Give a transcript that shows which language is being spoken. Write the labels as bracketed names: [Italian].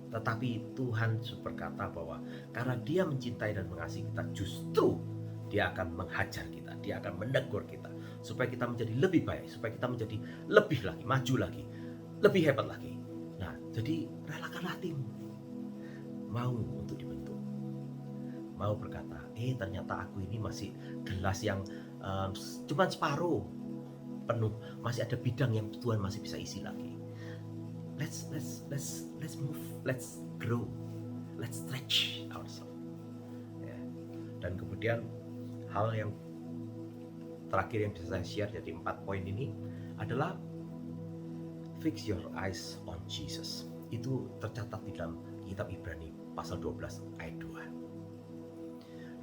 [Indonesian] Tetapi Tuhan berkata bahwa karena Dia mencintai dan mengasihi kita, justru Dia akan menghajar kita, Dia akan menegur kita, supaya kita menjadi lebih baik, supaya kita menjadi lebih lagi, maju lagi, lebih hebat lagi. Nah, jadi relakan hatimu, mau untuk dibentuk, mau berkata, ternyata aku ini masih gelas yang cuma separuh, penuh, masih ada bidang yang Tuhan masih bisa isi lagi. [English] Let's move, let's grow, let's stretch ourselves. [Indonesian] Ya. Dan kemudian hal yang terakhir yang bisa saya share dari 4 poin ini adalah [English] fix your eyes on Jesus. [Indonesian] Itu tercatat di dalam kitab Ibrani pasal 12 ayat 2.